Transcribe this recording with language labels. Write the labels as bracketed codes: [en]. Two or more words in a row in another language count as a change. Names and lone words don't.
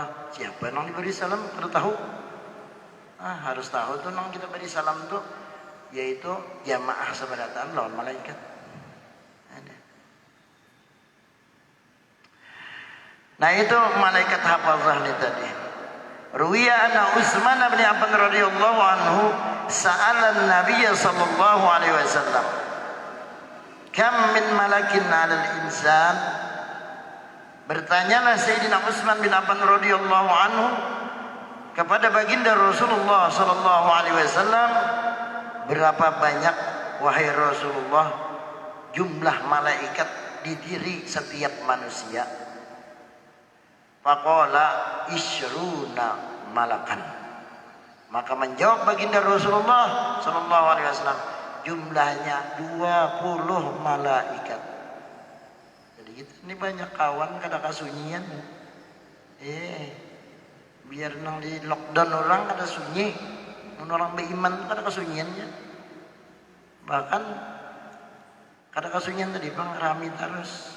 [bjn] Siapa yang diberi salam? Kada tahu. Harus tahu tuh nang kita beri salam tuh, yaitu jamaah seberataan lawan malaikat. Nah itu malaikat hafazah ini tadi. [ar] روي أن عثمان بن عفان رضي الله عنه سأل النبي صلى الله عليه وسلم كم من ملك على الإنسان. [bjn] Bertanyalah Sayyidina Utsman bin Affan [ar] رضي الله عنه [bjn] kepada baginda Rasulullah [ar] صلى الله عليه وسلم, [bjn] berapa banyak wahai Rasulullah jumlah malaikat di diri setiap manusia? [ar] فقال عشرون ملكا. [bjn] Maka menjawab baginda Rasulullah [ar] صلى الله عليه وسلم, [bjn] jumlahnya 20 malaikat. Jadi kita ini banyak kawan kada kasunyian. Biar nang di lockdown orang kada sunyi, orang beriman kada kasunyiannya. Bahkan kada kasunyian tadi bang rami terus.